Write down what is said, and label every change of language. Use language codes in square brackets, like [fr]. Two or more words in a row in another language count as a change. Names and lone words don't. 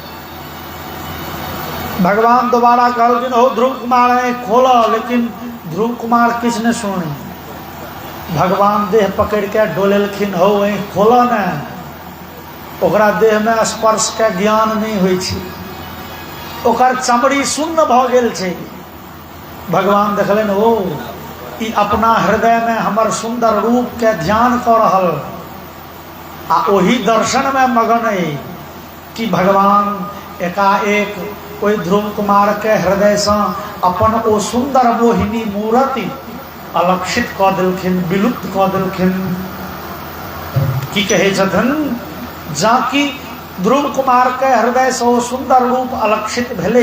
[mai] भगवान दोबारा कहलखिन हो ध्रुव कुमार आँखि खोला, लेकिन ध्रुव कुमार किछ ने सुनी। भगवान देह पकड़ के डोलेलखिन हो आँखि खोला ने। ओकरा देह में स्पर्श के ज्ञान नहीं होइ छै, ओकर चमड़ी शून्य भ गेल छै। भगवान देखलन हो ई अपना हृदय में हमर सुंदर रूप के ध्यान कर रहल, आ ओही दर्शन में मगन है कि भगवान एकाएक ओहि ध्रुव कुमार के हृदय से अपन ओ सुंदर मोहिनी मूर्ति अलक्षित क देलखिन, विलुप्त क देलखिन। की कहे छथिन जाकि ध्रुव कुमार के हृदय से वो सुंदर रूप अलक्षित भेले।